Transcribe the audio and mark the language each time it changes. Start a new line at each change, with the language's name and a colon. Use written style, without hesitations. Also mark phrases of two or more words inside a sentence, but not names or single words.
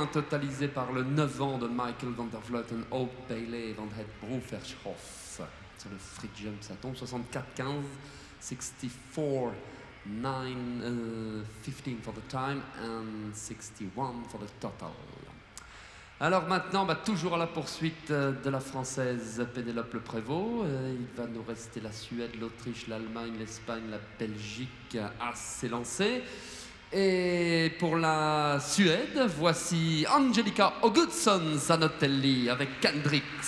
French: totalisés par le 9 ans de Michael van der Vleuten, Obaile van het Provershof. Sur le
English: free jump,
French: ça tombe 64-15, 64, 9, 15
English: for the time and 61 for the total.
French: Alors maintenant, toujours à la poursuite de la Française Pénélope Le Prévost. Il va nous rester la Suède, l'Autriche, l'Allemagne, l'Espagne, la Belgique à s'élancer. Et pour la Suède, voici Angelica Augustsson Zanotelli avec Kendrix.